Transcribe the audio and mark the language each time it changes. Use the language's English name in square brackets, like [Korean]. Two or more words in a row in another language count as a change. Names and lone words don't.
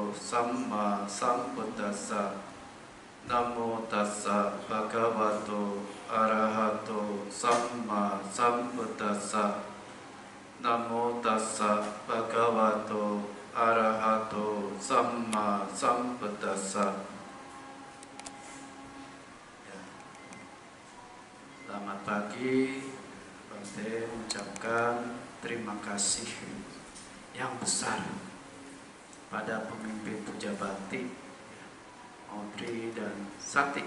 [Pali] Samma Sambuddhassa. Namo tassa bhagavato arahato samma sambuddhassa. Namo tassa bhagavato arahato samma sambuddhassa. [Indonesian] Ya. Selamat pagi. Bante mengucapkan terima kasih yang besar pada pemimpin Puja Bakti Audrey dan Sakti.